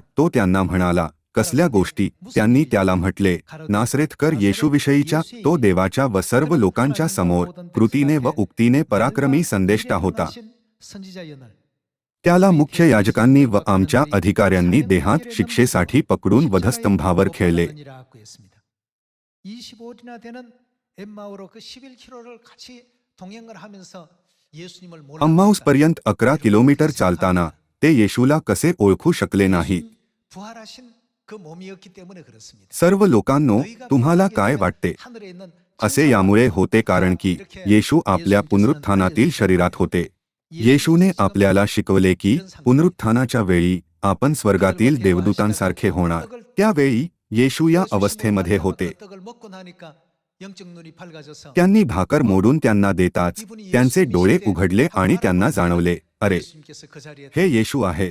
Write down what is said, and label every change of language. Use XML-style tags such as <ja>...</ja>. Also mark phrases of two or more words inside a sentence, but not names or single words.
<mr>तो त्यांना म्हणाला, कसल्या गोष्टी? त्यांनी त्याला म्हटले, नासरेथकर येशूविषयीच्या तो देवाच्या व सर्व लोकांच्या समोर कृतीने व उक्तीने पराक्रमी संदेष्टा होता. त्याला मुख्य याजकांनी व आमच्या अधिकाऱ्यांनी देहात शिक्षेसाठी पकडून वधस्तंभावर खेळले.</mr> <ko>25일이나 되는 엠마오로 그 11km를 같이 동행을 하면서 예수님을 몰랐다.</ko> <mr>अम्माऊसपर्यंत 11 किलोमीटर चालताना ते येशूला कसे ओळखू शकले नाहीत?</mr> <ko>부활하신 그 몸이었기 때문에 그렇습니다.</ko> <mr>सर्व लोकांनो, तुम्हाला काय वाटते?</mr> <ko>하늘에 있는</ko> <mr>असे यामुळे होते कारण की येशू आपल्या पुनरुत्थानातील शरीरात होते. येशूने आपल्याला शिकवले की पुनरुत्थानाच्या वेळी आपण स्वर्गातील देवदूतांसारखे होणार. त्यावेळी येशू या अवस्थेमध्ये होते. त्यांनी भाकर मोडून त्यांना देताच त्यांचे डोळे उघडले आणि त्यांना जाणवले, अरे, हे येशू आहेत.</mr>